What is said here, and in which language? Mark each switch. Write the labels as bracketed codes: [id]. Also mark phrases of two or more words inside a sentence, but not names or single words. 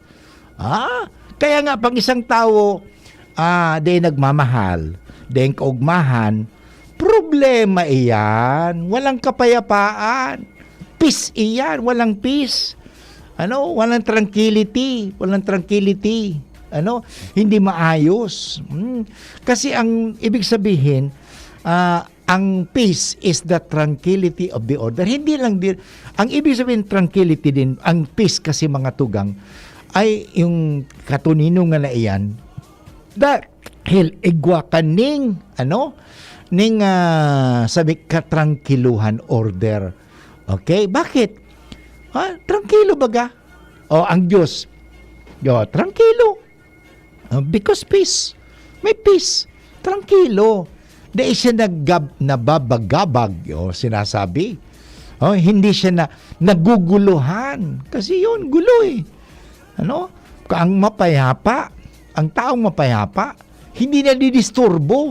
[tl] Kaya nga, pag isang tao, di nagmamahal, di kaugmahan, problema iyan. Walang kapayapaan. Peace iyan. Walang peace. Walang tranquility. Hindi maayos. Kasi ang ibig sabihin, ang [en] peace is the tranquility of the order. [tl] Hindi lang din, ang ibig sabihin tranquility din, ang peace kasi mga tugang, ay yung katunino nga na iyan, dahil [bik] igwa ka ning, [tl] sabi katranquiluhan order. Okay? Bakit? Tranquilo baga? Ang Diyos, tranquilo. [en] Because peace. [tl] May peace. Tranquilo. Dahil siya nababagabag, sinasabi. Hindi siya naguguluhan. Kasi yun, gulo eh. Ang mapayapa, ang taong mapayapa, hindi nadidisturbo.